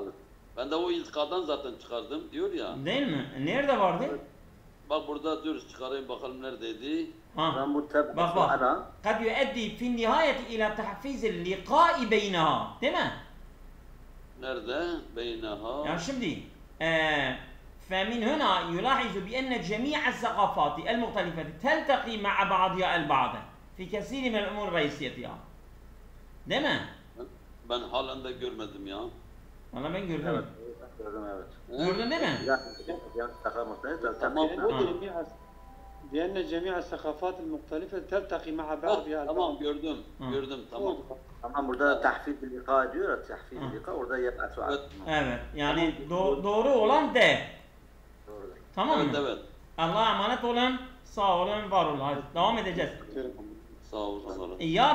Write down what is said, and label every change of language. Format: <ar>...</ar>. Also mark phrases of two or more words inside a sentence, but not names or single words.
<tr>Ben de o iltikadan zaten çıkardım diyor ya. Değil mi? Nerede vardı? Bak burada dur çıkarayım bakalım neredeydi. Ha. ben bu Bak bak. ana</tr> <ar>قد يؤدي في نهايته إلى تحفيز اللقاء بينها.</ar> <tr>Değil mi? Nerede? Beynaha. Yani şimdi</tr> <ar>فمن هنا يلاحظ بأن جميع الثقافات المختلفة تلتقي مع بعضها البعض في كثير من الأمور الرئيسية ya.</ar> <tr>Değil mi? Ben halen de görmedim ya. Valla ben gördüm. evet, gördüm evet. Gördün değil mi? Yani takar Tamam.</tr> <ar>لأن جميع الثقافات المختلفة تلتقي مع بعضها</ar> <tr>Tamam gördüm. Gördüm tamam. Ama burada</tr> <ar>تخفيض اللقاء</ar> <tr>diyor ya,</tr> <ar>تخفيض اللقاء</ar> <tr>orada yeb'atu Evet. Evet. Yani doğru olan de. Doğrudur. Tamam mı? Evet. Allah'a emanet olun. Sağ olun, var olun. Hadi devam edeceğiz. Sağ ol.</tr>